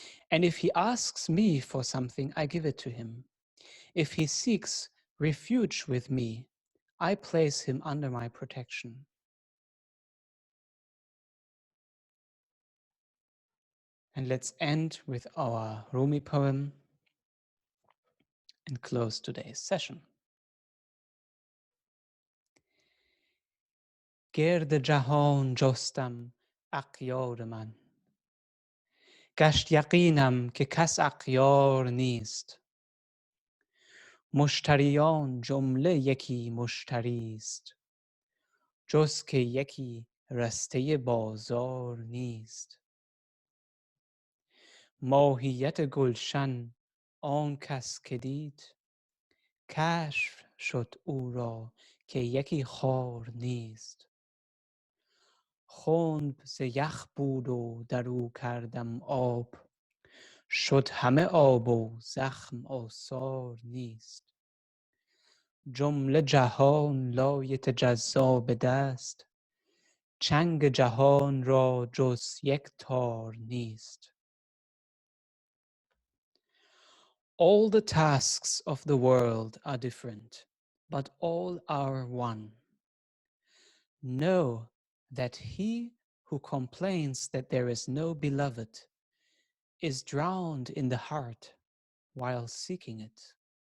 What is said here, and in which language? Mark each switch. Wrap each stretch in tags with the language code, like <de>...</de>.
<en>And if he asks me for something, I give it to him. If he seeks refuge with me, I place him under my protection. And let's end with our Rumi poem and close today's session.</en> <fa>گرد جهان جستم اغیار من، گشت یقینم که کس اغیار نیست. مشتریان جمله یکی مشتری است، جز که یکی رسته بازار نیست. ماهیت گلشن آن کس که دید، کشف شد او را که یکی خار نیست. خنب ز یخ بود و در او کردم آب، شد همه آب و زخم آثار نیست. جمله جهان لا یتجزا به دست، چنگ جهان را جز یک تار نیست.</fa> <en>All the tasks of the world are different, but all are one. Know that he who complains that there is no beloved is drowned in the heart while seeking it.</en>